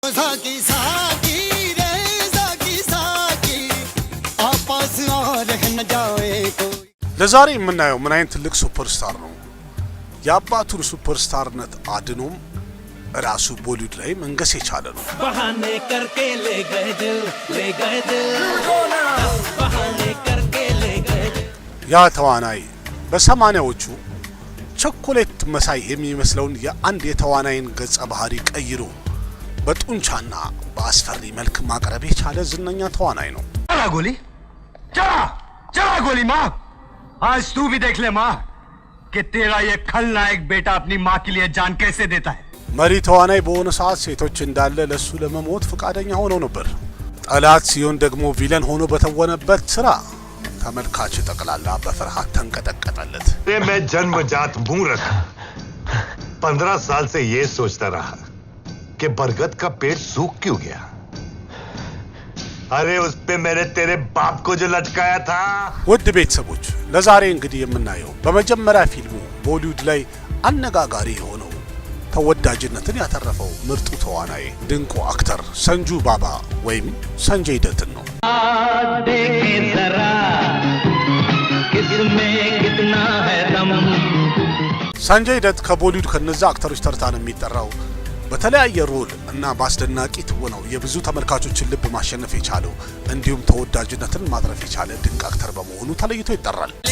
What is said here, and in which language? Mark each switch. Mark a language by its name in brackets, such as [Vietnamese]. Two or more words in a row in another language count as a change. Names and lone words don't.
[Amharic] ለዛሬ የምናየው ምን አይነት ትልቅ ሱፐርስታር ነው። የአባቱን ሱፐርስታርነት አድኖም ራሱ ቦሊውድ ላይ መንገስ የቻለ ነው። [Hindi] बहाने करके ले गए दिल बहाने करके ले गए [Amharic] ያ ተዋናይ በ80ዎቹ ቸኮሌት መሳይ የሚመስለውን የአንድ የተዋናይን ገጸ ባህሪ ቀይሮ በጡንቻና በአስፈሪ መልክ ማቅረብ የቻለ ዝነኛ ተዋናይ ነው። [Hindi] ጎሊ चला गोली माँ आज तू भी देख ले माँ कि तेरा ये खलनायक बेटा अपनी माँ के लिए जान कैसे देता है। [Amharic] መሪ ተዋናይ በሆነ ሰዓት ሴቶች እንዳለ ለሱ ለመሞት ፈቃደኛ ሆነው ነበር። ጠላት ሲሆን ደግሞ ቪለን ሆኖ በተወነበት ስራ ተመልካች ጠቅላላ በፍርሃት ተንቀጠቀጠለት። [Hindi] मैं जन्मजात मूर्ख 15 साल से ये सोचता रहा कि बरगद का पेड़ सूख क्यों गया। अरे उस पे मैंने तेरे बाप को जो लटकाया था। [Amharic] ውድ ቤተሰቦች ለዛሬ እንግዲህ የምናየው በመጀመሪያ ፊልሙ ቦሊውድ ላይ አነጋጋሪ የሆነው ተወዳጅነትን ያተረፈው ምርጡ ተዋናይ ድንቁ አክተር ሰንጁ ባባ ወይም ሰንጀይ ደትን ነው። ሰንጀይ ደት ከቦሊውድ ከነዛ አክተሮች ተርታ ነው የሚጠራው። በተለያየ ሮል እና በአስደናቂ ትወናው የብዙ ተመልካቾችን ልብ ማሸነፍ የቻለው እንዲሁም ተወዳጅነትን ማትረፍ የቻለ ድንቅ አክተር በመሆኑ ተለይቶ ይጠራል።